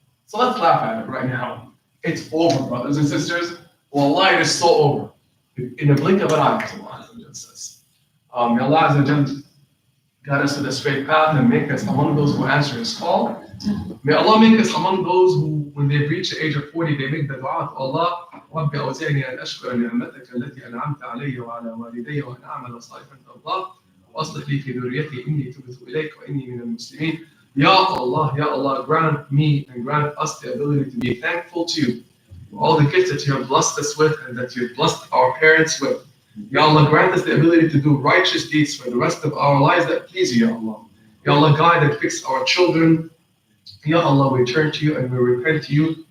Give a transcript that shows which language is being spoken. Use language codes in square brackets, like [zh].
[en] So let's laugh at it right now. It's over, brothers and sisters. Wallahi, it is so over. In a blink of an eye, as Allah says. May Allah guide us to the straight path and make us among those who answer His call. May Allah make us among those who, when they reach the age of 40, they make the dua to Allah. [ar] رب أوزعني أن أشكر نعمتك التي أنعمت علي وعلى والدي وأن أعمل صالحا ترضاه وأصلح لي في ذريتي إني تبت إليك وإني من المسلمين. [en] Ya Allah, grant me and grant us the ability to be thankful to you for all the gifts that you have blessed us with and that you have blessed our parents with. Ya Allah, grant us the ability to do righteous deeds for the rest of our lives that please you, Ya Allah. Ya Allah, guide and fix our children. Ya Allah, we turn to you and we repent to you.